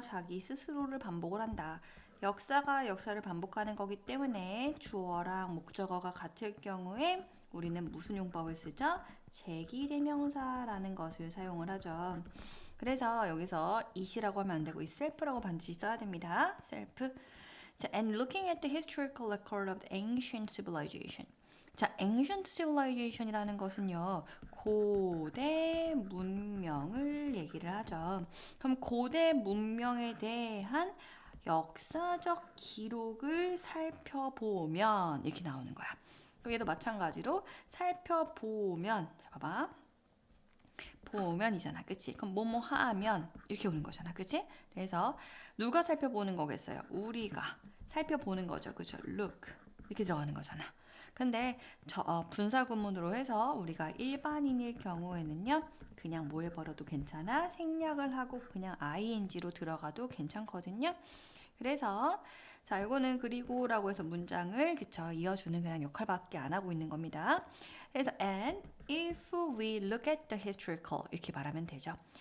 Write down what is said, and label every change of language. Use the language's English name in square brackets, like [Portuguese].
[Korean] 자기 스스로를 반복을 한다. 역사가 역사를 반복하는 거기 때문에 주어랑 목적어가 같을 경우에 우리는 무슨 용법을 쓰죠? 제기대명사라는 것을 사용을 하죠. 그래서 여기서 it이라고 하면 안 되고 self라고 반드시 써야 됩니다. [English] self. 자, and looking at the historical record of the ancient civilization. [Korean] 자, ancient civilization이라는 것은요, 고대 문명을 얘기를 하죠. 그럼 고대 문명에 대한 역사적 기록을 살펴보면 이렇게 나오는 거야. 그럼 얘도 마찬가지로 살펴보면, 자, 봐봐. 보면이잖아, 그치? 그럼 뭐뭐 하면 이렇게 오는 거잖아, 그치? 그래서 누가 살펴보는 거겠어요? 우리가 살펴보는 거죠, 그죠? look 이렇게 들어가는 거잖아. 근데 분사 구문으로 해서 우리가 일반인일 경우에는요, 그냥 뭐 해버려도 괜찮아. 생략을 하고 그냥 ing로 들어가도 괜찮거든요. 그래서 자, 이거는 그리고라고 해서 문장을 그쵸 이어주는 그냥 역할밖에 안 하고 있는 겁니다. [English] 그래서 and if we look at the historical [Korean] 이렇게 말하면 되죠.